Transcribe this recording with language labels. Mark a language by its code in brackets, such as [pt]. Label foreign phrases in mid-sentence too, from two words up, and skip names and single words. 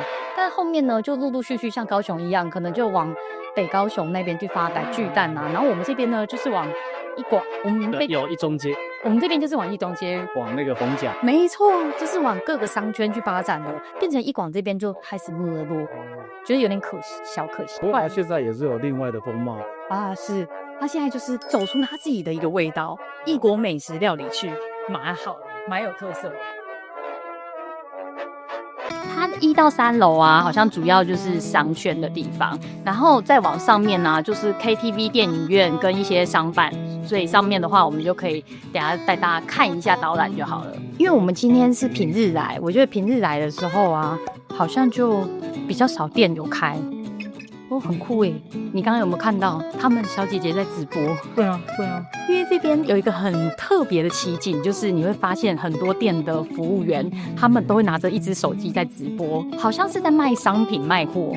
[zh] 但後面呢，就陸陸續續像高雄一樣，可能就往北高雄那邊去發展巨蛋啊。然後我們這邊呢，就是往一廣，我們有一中街，我们这邊就是往一中街，往那個逢甲，沒錯，就是往各個商圈去發展的，變成一廣這邊就開始沒落，覺得有點可惜，小可惜。不過它現在也是有另外的風貌啊，是，他現在就是走出他自己的一個味道，異國美食料理區，蠻好，蠻有特色。它1到3樓啊，好像主要就是商圈的地方，然後再往上面呢、啊，就是 KTV、電影院跟一些商辦，所以上面的話，我們就可以等一下帶大家看一下導覽就好了。因為我們今天是平日來，我覺得平日來的時候啊，好像就比較少店有開。哦，很酷耶！你剛剛有沒有看到他們小姐姐在直播？對啊，對啊。因為這邊有一個很特別的奇景，就是你會發現很多店的服務員，他們都會拿着一隻手機在直播，好像是在賣商品賣貨。